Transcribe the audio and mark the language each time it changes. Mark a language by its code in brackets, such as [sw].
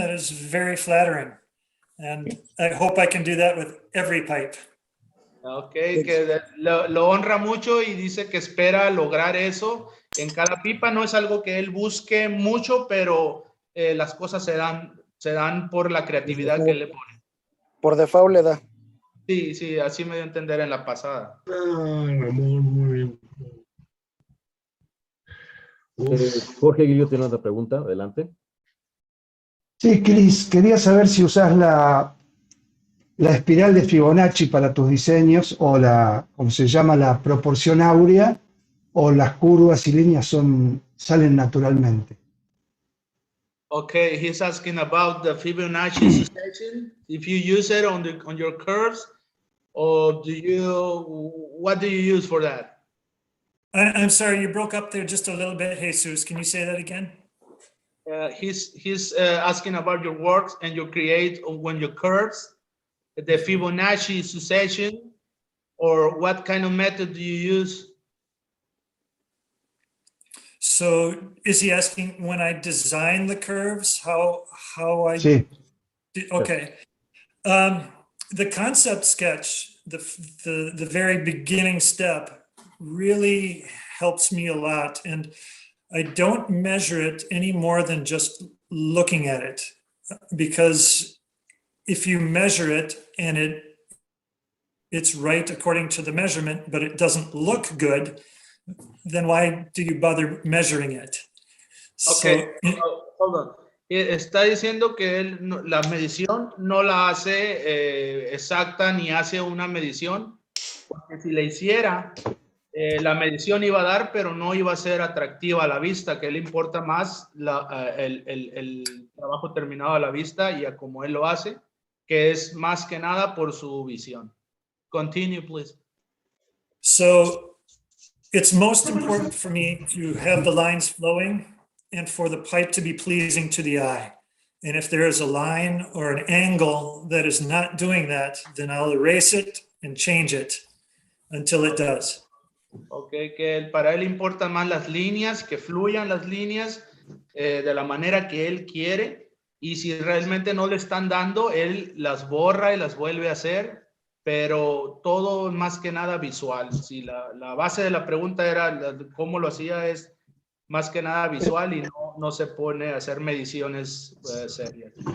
[en] That is very flattering. And I hope I can do that with every pipe. [es] Okay, que lo honra mucho y dice que espera lograr eso en cada pipa. No es algo que él busque mucho, pero las cosas se dan por la creatividad que él le pone. Por default le da. Sí, así me dio a entender en la pasada. Ramón, muy bien. Jorge Guillo tiene otra pregunta, adelante. Sí, Kris, quería saber si usás la espiral de Fibonacci para tus diseños o como se llama, la proporción áurea, o las curvas y líneas salen naturalmente. [en] Okay, he's asking about the Fibonacci succession. If you use it on your curves, or what do you use for that? I'm sorry, you broke up there just a little bit, Jesus. Can you say that again? He's asking about your works and you create when you curves, the Fibonacci succession, or what kind of method do you use? So is he asking when I design the curves, how I? [es] Sí. [en] Okay. The concept sketch, the very beginning step, really helps me a lot, and I don't measure it any more than just looking at it, because if you measure it and it's right according to the measurement, but it doesn't look good, then why do you bother measuring it? Okay, hold on. [es] Está diciendo que la medición no la hace exacta ni hace una medición, porque si la hiciera, la medición iba a dar, pero no iba a ser atractiva a la vista, que le importa más el trabajo terminado a la vista y a cómo él lo hace, que es más que nada por su visión. [en] Continue, please. So it's most important for me to have the lines flowing and for the pipe to be pleasing to the eye. And if there is a line or an angle that is not doing that, then I'll erase it and change it until it does. [es] Okay, que para él importan más las líneas, que fluyan las líneas de la manera que él quiere, y si realmente no le están dando, él las borra y las vuelve a hacer, pero todo más que nada visual. Si la base de la pregunta era cómo lo hacía, es más que nada visual y no se pone a hacer mediciones serias.